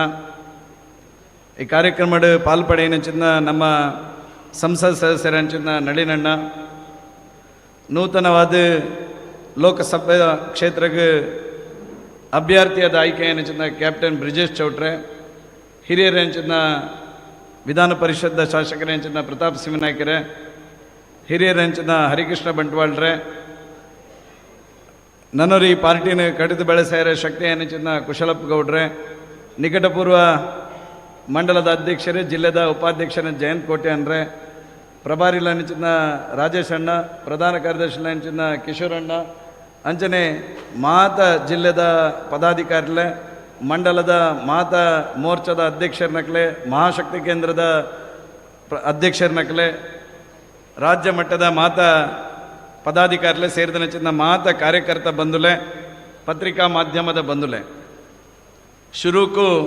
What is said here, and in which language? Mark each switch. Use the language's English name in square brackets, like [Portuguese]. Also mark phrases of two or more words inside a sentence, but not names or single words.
[Tulu] ಈ ಕಾರ್ಯಕ್ರಮದ ಪಾಲ್ಪಡೆಯಂಚಿದ ನಮ್ಮ ಸಂಸತ್ ಸದಸ್ಯರಂಚಿದ ನಳಿನಣ್ಣ, ನೂತನವಾದ ಲೋಕಸಭೆ ಕ್ಷೇತ್ರಕ್ಕೆ ಅಭ್ಯರ್ಥಿಯಾದ ಆಯ್ಕೆಯಂಚಿದ ಕ್ಯಾಪ್ಟನ್ ಬ್ರಿಜೇಶ್ ಚೌಟ್ರೆ, ಹಿರಿಯರಂಚಿದ ವಿಧಾನ ಪರಿಷತ್ದ ಶಾಸಕರಂಚಿದ ಪ್ರತಾಪ್ ಸಿಂಹನಾಯ್ಕರೆ, ಹಿರಿಯರಂಚಿದ ಹರಿಕೃಷ್ಣ ಬಂಟ್ವಾಳ್ರೆ, ನನ್ನವರು ಈ ಪಾರ್ಟಿನ ಕಡಿದು ಬೆಳೆಸಾರ ಶಕ್ತಿ ಅನ್ನಿಚಿನ ಕುಶಲಪ್ಪ ಗೌಡ್ರೆ, ನಿಕಟಪೂರ್ವ ಮಂಡಲದ ಅಧ್ಯಕ್ಷರೇ, ಜಿಲ್ಲೆದ ಉಪಾಧ್ಯಕ್ಷರ ಜಯಂತ್ ಕೋಟೆ ಅನ್ರೆ, ಪ್ರಭಾರಿಲ ಅನ್ನಿಚಿನ ರಾಜೇಶ್ ಅಣ್ಣ, ಪ್ರಧಾನ ಕಾರ್ಯದರ್ಶಿ ಅನ್ನಿಚಿನ ಕಿಶೋರಣ್ಣ, ಅಂಚನೆ ಮಾತ ಜಿಲ್ಲೆದ ಪದಾಧಿಕಾರಿಲೆ, ಮಂಡಲದ ಮಾತ ಮೋರ್ಚಾದ ಅಧ್ಯಕ್ಷರನಕ್ಲೆ, ಮಹಾಶಕ್ತಿ ಕೇಂದ್ರದ ಅಧ್ಯಕ್ಷರನಕ್ಲೆ, ರಾಜ್ಯ ಮಟ್ಟದ ಮಾತ ಪದಾಧಿಕಾರಿಲೆ ಸೇರಿದ ಮಾತ ಕಾರ್ಯಕರ್ತ ಬಂಧುಲೆ, ಪತ್ರಿಕಾ ಮಾಧ್ಯಮದ ಬಂಧುಲೆ, ಶುರುಕು